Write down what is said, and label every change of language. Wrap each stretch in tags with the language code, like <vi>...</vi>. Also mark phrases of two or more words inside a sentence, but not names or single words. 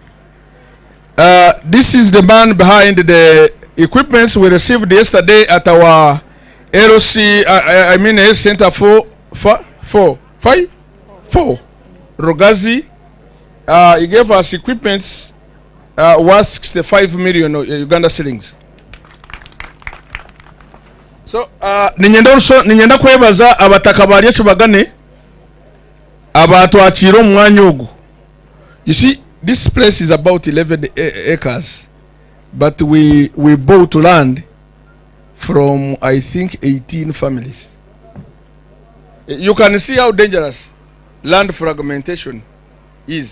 <en>This is the man behind the equipments we received yesterday at our LOC, Health Center 4, Rogazi. He gave us equipments worth 65 million Uganda shillings. So,</en> <nyn>ninyenda kwebaza abataka bali Kibagane abatwakira omwanya ogu.</nyn> <en>You see, this place is about 11 acres, but we bought land from, I think, 18 families. You can see how dangerous land fragmentation is.</en>